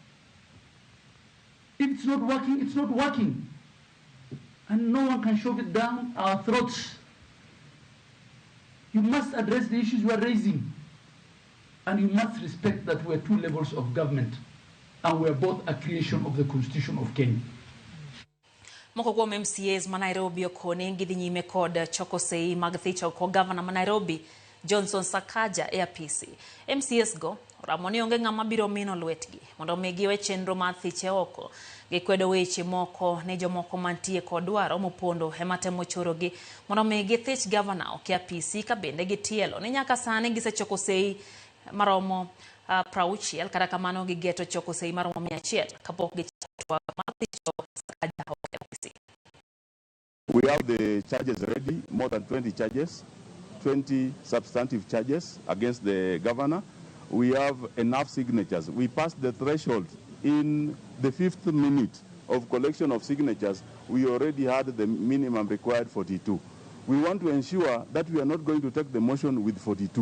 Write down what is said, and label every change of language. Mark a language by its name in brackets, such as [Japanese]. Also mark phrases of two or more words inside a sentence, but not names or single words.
[English] If it's not working, it's not working. And no one can shove it down our throats. You must address the issues we are raising. And you must respect that we are two levels of government. And we are both a creation of the Constitution of Kenya. [Luo (Kenya and Tanzania)] Moko kuom MCAs ma Nairobi okone gidhi nyime kod choko sei mag thicho ko Gavana ma Nairobi Johnson Sakaja e apisi. MCAs go ramoni onge ng'ama biro mino lwetgi mondo migiwe chenro mar thiche oko. Gikwedo weche moko ne jomoko mantie kod dwaro mopondo hematemo chorogi mondo migi thich Gavana ok apisi ka bende gitielo ni nyaka sane gisechoko sei maromo prauchiel kata kamano gigeto choko sei mar 100 kapok gichako mathicho Sakaja ofisi. [English] We have the charges ready, more than 20 charges, 20 substantive charges against the governor. We have enough signatures. We passed the threshold in the 5th minute of collection of signatures. We already had the minimum required 42. We want to ensure that we are not going to take the motion with 42.